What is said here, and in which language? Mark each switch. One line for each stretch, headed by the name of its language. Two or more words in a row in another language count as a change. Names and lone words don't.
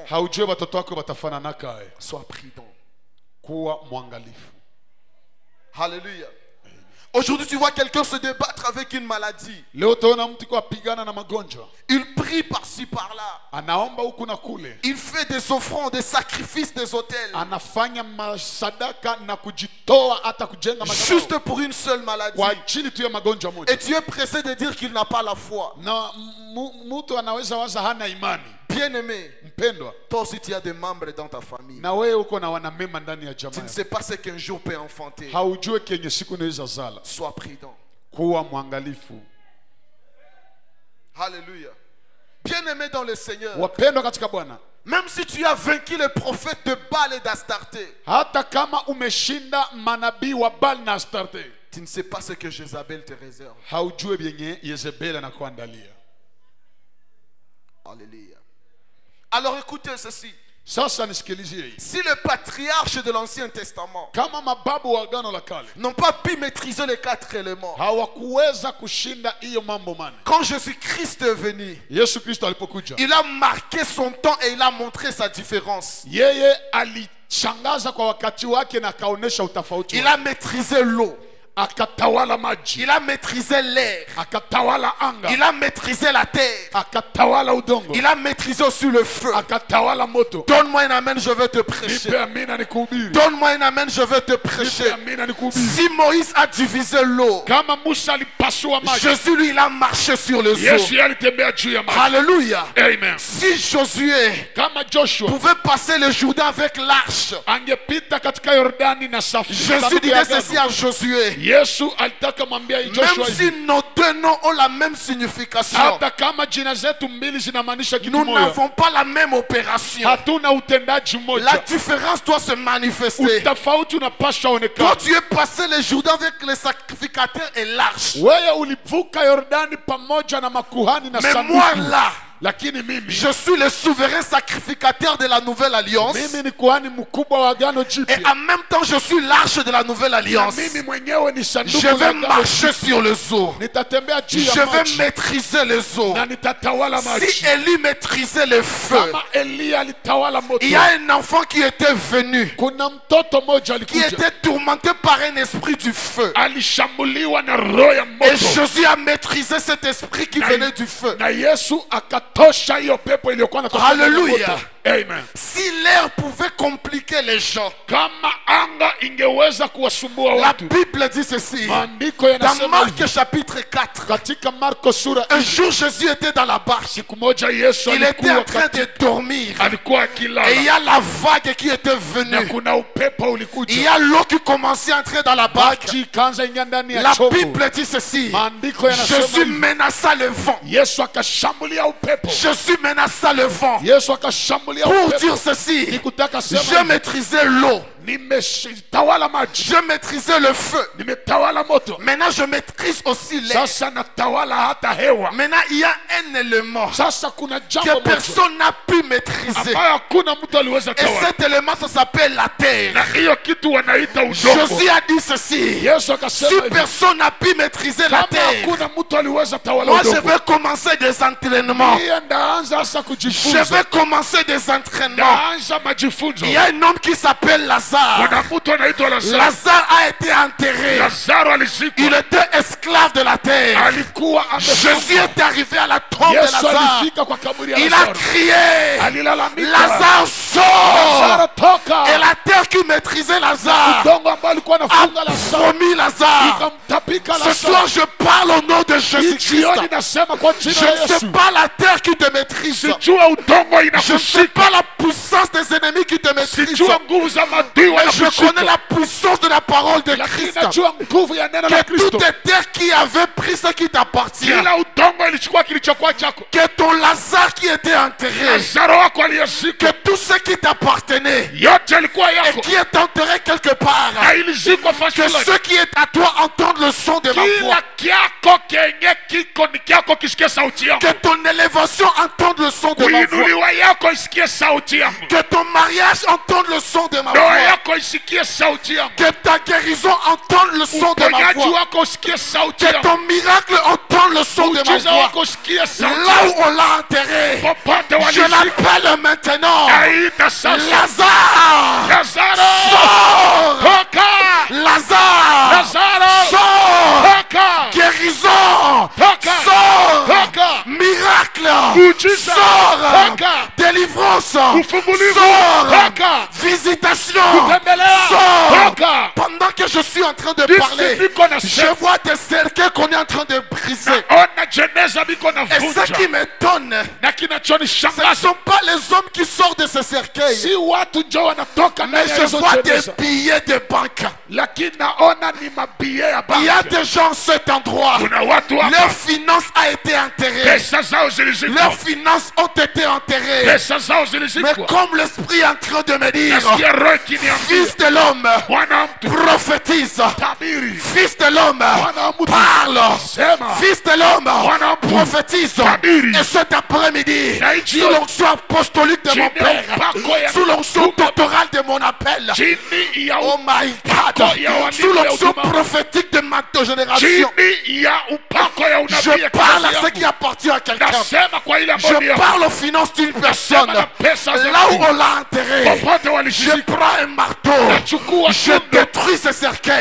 Swahili: Haujui watoto wako watafananaka.
French: Sois prudent.
Swahili: Kuwa mwangalifu.
French: Alléluia. Aujourd'hui, tu vois quelqu'un se débattre avec une maladie.
Swahili: Leo utaona mtu kwa pigana na magonjwa.
French: Il prie par-ci par-là.
Swahili: Anaomba huku na kule.
French: Il fait des offrandes, des sacrifices, des autels.
Swahili: Anafanya masadaka na kujitoa hata kujenga madhabahu.
French: Juste pour une seule maladie.
Swahili: Kwa ajili tu ya magonjwa moja.
French: Et tu es pressé de dire qu'il n'a pas la foi.
Swahili: Na mtu anaweza waza hana imani.
French: Bien-aimé,
Swahili: Mpendwa,
French: toi aussi tu as des membres dans ta famille.
Swahili: na wewe uko na wanamema ndani ya
French: Tu ne
Swahili: jamaa.
French: sais pas ce qu'un jour peut enfanter.
Swahili: Haujui kenye siku inaweza zala.
French: Sois prudent.
Swahili: Kuwa mwangalifu.
French: Alléluia. Bien-aimé dans le Seigneur,
Swahili: Wapendwa katika Bwana,
French: même si tu as vaincu les prophètes de Baal et d'Astarté,
Swahili: hata kama umeshinda manabii wa Baal na Astarte,
French: tu ne sais pas ce que Jézabel te réserve.
Swahili: haujui vyenye Yezebeli anakuandalia.
French: Alléluia. Alors écoutez ceci.
Swahili: Sasa nisikilizie hii.
French: Si les patriarches de l'Ancien Testament
Swahili: Kama mababu wa Agano la Kale
French: n'ont pas pu maîtriser les 4 éléments,
Swahili: hawakuweza kushinda hiyo mambo mane.
French: quand Jésus-Christ est venu,
Swahili: Yesu Kristo alipokuja,
French: il a marqué son temps et il a montré sa différence.
Swahili: yeye alishangaza kwa wakati wake na akaonesha utofauti
French: Il
Swahili: wake.
French: a maîtrisé l'eau.
Swahili: Akatawala maji,
French: Il a maîtrisé l'air.
Swahili: akatawala anga,
French: Il a maîtrisé la terre.
Swahili: akatawala udongo,
French: Il a maîtrisé aussi le feu.
Swahili: akatawala moto.
French: Donne-moi un amen, je vais te prêcher.
Swahili: Nipe amina nikuhubiri.
French: Donne-moi un amen, je vais te
Swahili: Nipe
French: prêcher.
Swahili: amina nikuhubiri.
French: Si Moïse a divisé l'eau,
Swahili: Kama Musa alipasua maji,
French: Jésus, lui, il a marché sur les eaux.
Swahili: Yesu alitembea juu ya maji.
French: Alléluia. Amen. Si Josué
Swahili: Kama Joshua
French: pouvait passer le Jourdain avec l'arche,
Swahili: angepita katika Yordani na safu.
French: Jésus disait ceci à Josué.
Swahili: Yesu alitaka mwambia Joshua
French: Même si
Swahili: hivi,
French: nos deux noms ont la même signification,
Swahili: hata kama jina zetu mbili zinamaanisha kitu
French: nous
Swahili: moja,
French: n'avons pas la même opération.
Swahili: hatuna utendaji
French: La
Swahili: mmoja.
French: différence doit se manifester.
Swahili: Utofauti unapaswa
French: Toi,
Swahili: onekana.
French: tu es passé le Jourdain avec les sacrificateurs et l'arche.
Swahili: Wewe ulivuka Yordani pamoja na makuhani na
French: Mais moi
Swahili: sanduku.
French: là,
Swahili: Lakini mimi
French: je suis le souverain sacrificateur de la nouvelle alliance.
Swahili: mimi ni kuhani mkubwa wa agano
French: Et
Swahili: jipya.
French: en même temps, je suis l'arche de la nouvelle
Swahili: Na
French: alliance.
Swahili: mimi mwenyewe ni sanduku
French: Je
Swahili: la
French: vais
Swahili: agano
French: marcher
Swahili: jipya.
French: sur les eaux.
Swahili: Nitatembea juu
French: Je
Swahili: ya
French: vais
Swahili: maji
French: maîtriser les eaux.
Swahili: na nitatawala
French: Si
Swahili: maji.
French: Élie maîtrisait le feu,
Swahili: Kama Eliya alitawala moto,
French: il y a un enfant qui était venu,
Swahili: kuna mtoto mmoja
French: qui
Swahili: alikuja
French: était tourmenté par un esprit du feu.
Swahili: alishambuliwa na roho ya
French: Et
Swahili: moto,
French: Jésus a maîtrisé cet esprit qui venait du feu.
Swahili: na Yesu akatosha hiyo pepo iliyokuwa inatoka kwenye
French: Hallelujah.
Swahili: moto. Amen.
French: Si l'air pouvait compliquer les gens,
Swahili: Kama anga ingeweza kuwasumbua
French: la
Swahili: watu,
French: Bible dit ceci.
Swahili: maandiko
French: Dans
Swahili: yanasema
French: Marc
Swahili: hivi.
French: chapitre 4,
Swahili: Katika Marko sura
French: un jour Jésus était dans la barque.
Swahili: siku moja Yesu
French: Il était en
Swahili: alikuwa
French: train de dormir.
Swahili: alikuwa
French: Et il y
Swahili: akilala
French: a la vague qui était
Swahili: na
French: venue.
Swahili: kuna upepo
French: Il y
Swahili: ulikuja,
French: a l'eau qui commençait à entrer dans la barque.
Swahili: maji ikaanza ingia ndani ya
French: La
Swahili: chombo.
French: Bible dit ceci.
Swahili: Maandiko yanasema
French: Jésus
Swahili: hivi.
French: menaça le vent.
Swahili: Yesu akashambulia upepo.
French: Jésus menaça le vent.
Swahili: Yesu akashambulia
French: Pour
Swahili: upepo.
French: dire ceci,
Swahili: Nikutaka sema
French: je
Swahili: hivi,
French: maîtrisais l'eau.
Swahili: nimetawala maji,
French: Je maîtrisais le feu.
Swahili: nimetawala moto,
French: Maintenant, je maîtrise aussi l'air.
Swahili: sasa natawala hata hewa.
French: Maintenant, il y a un élément
Swahili: Sasa kuna jambo
French: que
Swahili: moja
French: personne n'a pu maîtriser.
Swahili: ambayo hakuna mtu aliweza
French: Et
Swahili: tawala,
French: cet élément, ça s'appelle la
Swahili: na
French: terre.
Swahili: hiyo kitu wanaita udongo.
French: Jésus a dit ceci.
Swahili: Yesu
French: Si
Swahili: akasema hivi,
French: personne n'a pu maîtriser la
Swahili: kama
French: terre,
Swahili: hakuna mtu aliweza tawala
French: moi je
Swahili: udongo,
French: vais commencer des entraînements.
Swahili: ndiye ndaanza sasa
French: Je
Swahili: kujifunza,
French: vais commencer des entraînements.
Swahili: ndaanza majifunzo.
French: Il y a un homme qui s'appelle Lazare.
Swahili: Kuna mtu anaitwa Lazaro.
French: Lazare a été enterré.
Swahili: Lazaro alizikwa,
French: Il était esclave de la terre.
Swahili: alikuwa
French: Jésus
Swahili: amefungwa.
French: est arrivé à la tombe de
Swahili: Yesu
French: Lazare.
Swahili: alifika kwa kaburi ya
French: Il a
Swahili: Lazaro,
French: crié.
Swahili: alilalamika,
French: Lazare sort.
Swahili: Lazaro toka.
French: Et la terre qui maîtrisait Lazare
Swahili: udongo ambao alikuwa anafunga
French: a
Swahili: Lazaro
French: promis Lazare.
Swahili: ikamtapika
French: Ce
Swahili: Lazaro.
French: soir, je parle au nom de
Swahili: Hii
French: Jésus-Christ.
Swahili: jioni nasema kwa
French: Je
Swahili: jina la
French: ne sais
Swahili: Yesu,
French: pas la terre qui te maîtrise.
Swahili: sijua udongo
French: Je ne sais
Swahili: inakushika,
French: pas la puissance des ennemis qui te maîtrisent.
Swahili: sijua nguvu za maadui
French: Mais je connais
Swahili: wanakushika,
French: la puissance de la parole de
Swahili: lakini
French: Christ.
Swahili: najua nguvu ya neno la
French: Que toutes
Swahili: Kristo.
French: les terres qui avaient pris ce qui t'appartient,
Swahili: Kila udongo ilichukua kilichokuwa chako.
French: que ton Lazare qui était enterré,
Swahili: Lazaro wako aliyezikwa,
French: que tout ce qui t'appartenait
Swahili: yote yalikuwa
French: et
Swahili: yako
French: qui est enterré quelque part,
Swahili: na ilizikwa fasi
French: que
Swahili: fulani.
French: ce qui est à toi entende le son de ma voix.
Swahili: Kila kyako kenye kiko ni kyako kisikie sauti yangu.
French: Que ton élévation entende le son de ma voix.
Swahili: Kuinuliwa yako isikie sauti yangu.
French: Que ton mariage entende le son de ma
Swahili: Ndoa
French: voix.
Swahili: yako isikie sauti yangu.
French: Que ta guérison entende le son de ma
Swahili: Uponyaji
French: voix.
Swahili: wako usikie sauti
French: Que
Swahili: yangu.
French: ton miracle entende le son de ma
Swahili: Muujiza
French: voix.
Swahili: wako usikie sauti
French: Là
Swahili: yangu.
French: où on l'a enterré,
Swahili: Popote
French: je
Swahili: walizika.
French: l'appelle maintenant.
Swahili: Aita sasa.
French: Lazare,
Swahili: Lazaro,
French: sors.
Swahili: toka.
French: Lazare,
Swahili: Lazaro,
French: sors.
Swahili: toka.
French: Guérison,
Swahili: Toka.
French: sors.
Swahili: Toka.
French: Miracle,
Swahili: Muujiza.
French: sors.
Swahili: Toka.
French: Délivrance,
Swahili: Ufungulivu.
French: sors.
Swahili: Toka.
French: Visitation,
Swahili: Kutembelea.
French: sors.
Swahili: Toka.
French: Pendant que je suis en train de
Swahili: Jinsi
French: parler,
Swahili: niko
French: je
Swahili: nasema.
French: vois des cercueils qu'on est en train de briser.
Swahili: Ona jeneza biko
French: Et ce
Swahili: navunja.
French: qui m'étonne,
Swahili: Na
French: ce ne
Swahili: kinachonishangaza
French: sont pas les hommes qui sortent de ces cercueils,
Swahili: si watu njo wanatoka
French: mais
Swahili: ndani ya
French: je
Swahili: hizo
French: vois des
Swahili: jeneza,
French: billets de banque.
Swahili: lakini naona ni mabie ya
French: Il y a
Swahili: banki.
French: des gens à cet endroit,
Swahili: Kuna watu
French: leurs
Swahili: hapa
French: finances a été enterrées.
Swahili: pesa zao zilizikwa,
French: Leurs finances ont été enterrées.
Swahili: pesa zao
French: Mais
Swahili: zilizikwa.
French: comme l'esprit est en train de me dire,
Swahili: Nasikia roho ikiniambia,
French: fils de l'homme,
Swahili: Bwana wa mtu,
French: prophétise.
Swahili: tabiri.
French: Fils de l'homme,
Swahili: Bwana wa mtu,
French: parle.
Swahili: sema.
French: Fils de l'homme,
Swahili: Bwana wa mtu,
French: prophétise.
Swahili: tabiri.
French: Et cet après-midi,
Swahili: Na hii
French: sous l'onction apostolique de mon
Swahili: chini ya
French: père,
Swahili: upako ya
French: sous l'onction
Swahili: mtume,
French: doctorale de mon appel,
Swahili: chini ya
English: oh my God,
Swahili: upako ya walimu
French: sous
Swahili: ya
French: l'onction
Swahili: huduma,
French: prophétique de ma génération,
Swahili: chini ya upako ya unabii
French: je
Swahili: ya
French: parle à
Swahili: kizazi
French: ce qui
Swahili: yangu.
French: appartient à quelqu'un.
Swahili: Nasema kwa ile ambayo ni
French: Je
Swahili: yako.
French: parle aux finances d'une personne.
Swahili: Nasema na pesa za
French: Là où
Swahili: mtu.
French: on l'a enterré,
Swahili: Popote
French: je
Swahili: walishika.
French: prends un marteau.
Swahili: Nachukua
French: Je
Swahili: fimbo.
French: détruis ces cercueils.